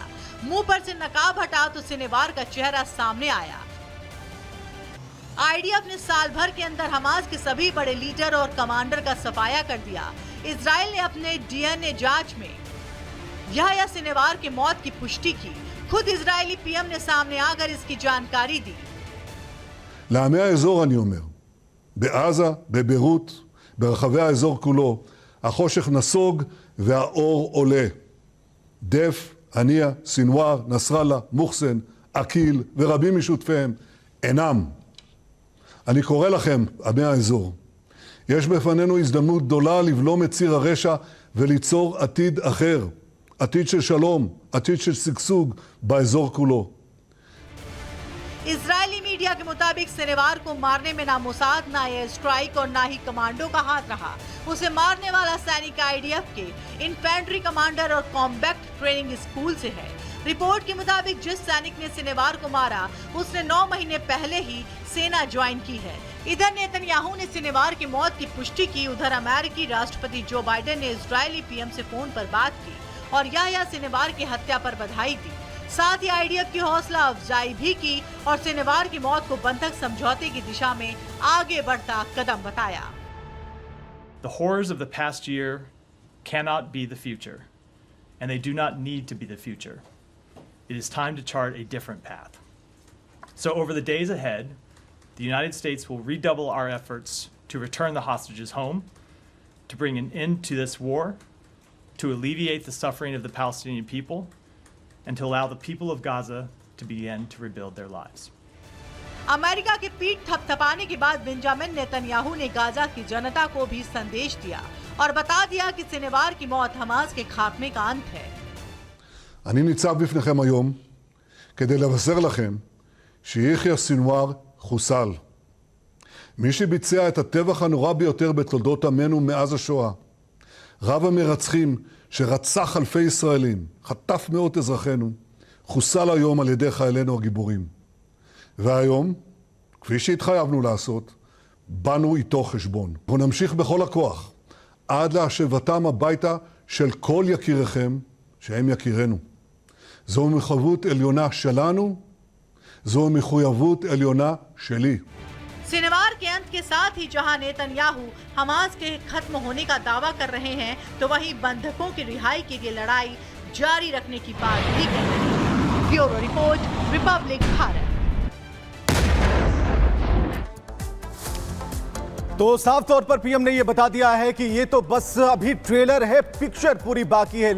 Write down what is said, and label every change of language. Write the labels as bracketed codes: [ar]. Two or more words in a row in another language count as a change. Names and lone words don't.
[hi] मुंह पर से नकाब हटा तो सिनेवार का चेहरा सामने आया। आईडीएफ ने साल भर के अंदर हमास के सभी बड़े लीडर और कमांडर का सफाया कर दिया। इजराइल ने अपने डीएनए जांच में याह्या सिनेवार की मौत की पुष्टि की। खुद इजरायली पीएम ने सामने आकर इसकी जानकारी दी। [he] לעמי האזור אני אומר, בעזה, בביירות, ברחבי האזור כולו, החושך נסוג והאור עולה. דף, הנייה, סינואר, נסראללה, מוחסן, אקיל ורבים משותפיהם אינם. אני קורא לכם, עמי האזור, יש בפנינו הזדמנות גדולה לבלום את ציר הרשע וליצור עתיד אחר, עתיד של שלום, עתיד של שגשוג באזור כולו. [hi] इजरायली मीडिया के मुताबिक सिनेवार को मारने में ना मोसाद, ना [en] air strike [hi] और ना ही कमांडो का हाथ रहा। उसे मारने वाला सैनिक आईडीएफ के [en] infantry commander [hi] और [en] combat training school [hi] से है। रिपोर्ट के मुताबिक जिस सैनिक ने सिनेवार को मारा, उसने 9 महीने पहले ही सेना ज्वाइन की है। इधर नेतन्याहू ने सिनेवार की मौत की पुष्टि की। उधर अमेरिकी राष्ट्रपति जो बाइडेन ने इजरायली पीएम से फोन पर बात की और याह्या सिनेवार की हत्या पर बधाई दी। साथ ही आईडीएफ की हौसला अफजाई भी की और सिनेवार की मौत को बंधक समझौते की दिशा में आगे बढ़ता कदम बताया। [en] The horrors of the past year cannot be the future, and they do not need to be the future. It is time to chart a different path. So over the days ahead, the United States will redouble our efforts to return the hostages home, to bring an end to this war, to alleviate the suffering of the Palestinian people, and to allow the people of Gaza to begin to rebuild their lives. [hi] अमेरिका की पीठ थपथपाने के बाद बेंजामिन नेतन्याहू ने गाजा की जनता को भी संदेश दिया और बता दिया कि सिनेवार की मौत हमास के खात्मे का अंत है। [he] אני ניצב בפניכם היום כדי לבשר לכם שיחיא סינואר חוסל. מי שביצע את הטבח הנורא ביותר בתולדות עמנו מאז השואה, רב המרצחים שרצח אלפי ישראלים, חטף מאות אזרחינו, חוסל היום על ידי חיילינו הגיבורים. והיום, כפי שהתחייבנו לעשות, באנו איתו חשבון. אנחנו נמשיך בכל הכוח עד להשבתם הביתה של כל יקיריכם שהם יקירנו. זו מחויבות עליונה שלנו, זו מחויבות עליונה שלי. [hi] शनिवार के अंत के साथ ही जहां नेतन्याहू हमास के खत्म होने का दावा कर रहे हैं, तो वहीं बंधकों की रिहाई के लिए लड़ाई जारी रखने की बात भी कह रहे हैं। ब्यूरो रिपोर्ट, रिपब्लिक भारत। तो साफ तौर पर पीएम ने यह बता दिया है कि ये तो बस अभी ट्रेलर है, पिक्चर पूरी बाकी है।